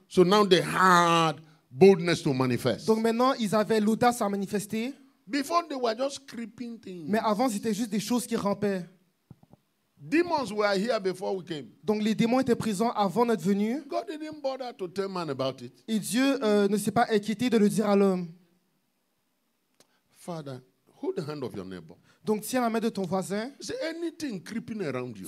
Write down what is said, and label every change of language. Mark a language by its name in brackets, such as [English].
[English] So now they had boldness to manifest. [French] Donc maintenant, ils avaient l'audace à manifester. [English] Before they were just creeping things. [French] Mais avant, c'était juste des choses qui rampaient. [English] Demons were here before we came. [French] Donc les démons étaient présents avant notre venue. [English] God didn't bother to tell man about it. [French] Et Dieu ne s'est pas inquiété de le dire à l'homme. [English] Father, hold the hand of your neighbor. [French] Donc tiens la main de ton voisin. [English] Say anything creeping around you.